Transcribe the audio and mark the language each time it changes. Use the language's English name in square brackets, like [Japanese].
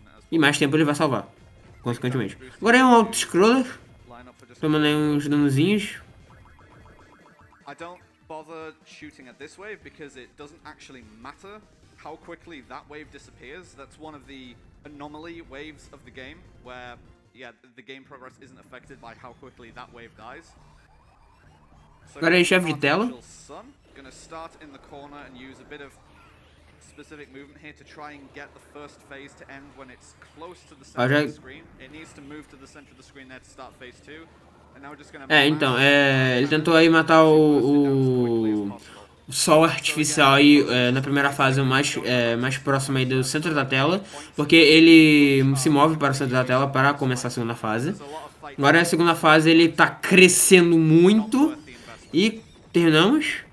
[Portuguese] E mais tempo ele vai salvar, consequentemente. Agora é um auto-scroller. Tomando aí uns danozinhos. [English] I don't bother shooting at this wave because it doesn't actually matter how quickly that wave disappears. That's one of the anomaly waves of the game where, yeah, the game progress isn't affected by how quickly that wave dies. So [Portuguese] agora é chefe de tela. [English] Gonna start in the corner and use a bit of specific movement here to try and get the first phase to end when it's close to the center of the screen. It needs to move to the center of the screen there to start phase 2. [Portuguese] Então, ele tentou aí matar o sol artificial aí na primeira fase mais próximo aí do centro da tela, porque ele se move para o centro da tela para começar a segunda fase. Agora na segunda fase ele tá crescendo muito e terminamos.